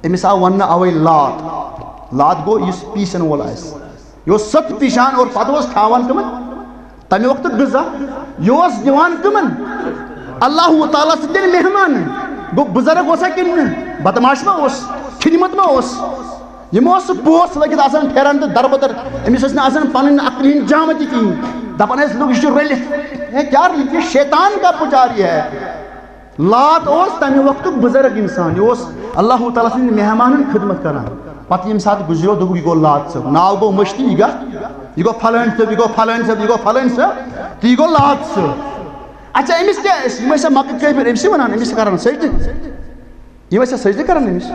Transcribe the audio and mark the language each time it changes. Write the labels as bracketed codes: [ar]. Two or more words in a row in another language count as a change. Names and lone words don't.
[ks] أمِس آو وننہٕ اوے لات، لات گوٚو یُس پیٖسن وول آسہِ، یہ اوس سَت پیٖسان اور پتہٕ اوس کھاوان کٕمن تمہِ وقتُک غذا، یہ اوس دِوان کٕمن اللہ تعالیٰ سٕنٛدٮ۪ن مہمانن۔ گوٚو بُزرگ اوسا کِنہٕ نہٕ؟ بدماش ما اوس، کھِنمت ما اوس، یِمو اوس سُہ پوس لٲگِتھ آسان پھیرن تہٕ دربدر، أمِس ٲسۍ نہٕ آسان پنٕنۍ عقلہِ ہٕنٛدۍ جامہٕ تہِ کِہیٖنۍ، دپان ٲسۍ لُکھ یہِ چھُ رٔلِتھ، [ur] ہے کیا یہ شیطان کا پجاری ہے۔ [ks] لات اوس تمہِ وقتُک بُزرگ انسان، یہ اوس اللہ تعالیٰ سٕنٛدٮ۪ن مہمانن خدمت کران۔ پتہٕ ییٚمہِ ساتہٕ گُزریو دوٚپُکھ یہِ گوٚو لات صٲب، ناو گوٚو مٔشتٕے، یہِ گوٚو فلٲنۍ صٲب، یہِ گوٚو فلٲنۍ صٲب، یہِ گوٚو فلٲنۍ صٲب تہٕ یہِ گوٚو لات صٲب۔ اچھا أمِس کیٛاہ ٲسۍ، یِم ٲسیا مکہٕ کٲفِر أمسٕے ونان أمِس کران سجدٕ، یِم ٲسیا سجدٕ کران أمِس؟